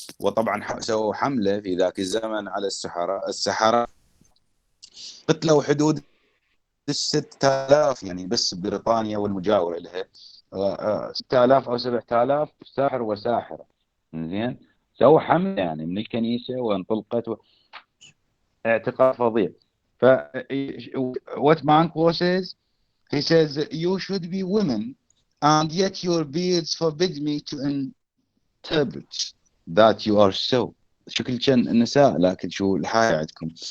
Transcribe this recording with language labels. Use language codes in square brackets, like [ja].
[ar] وطبعا سووا حمله في ذاك الزمن على السحرة قتلوا حدود 6000 يعني بس بريطانيا والمجاورة لها 6000 أو 7000 ساحر وساحرة. زين، سووا حملة يعني من الكنيسة وانطلقت اعتقاد فظيع. [en] ف what Manquo says, he says you should be women and yet your beards forbid me to interpret that you are so. [ar] شكل كان النساء لكن شو الحياة عندكم.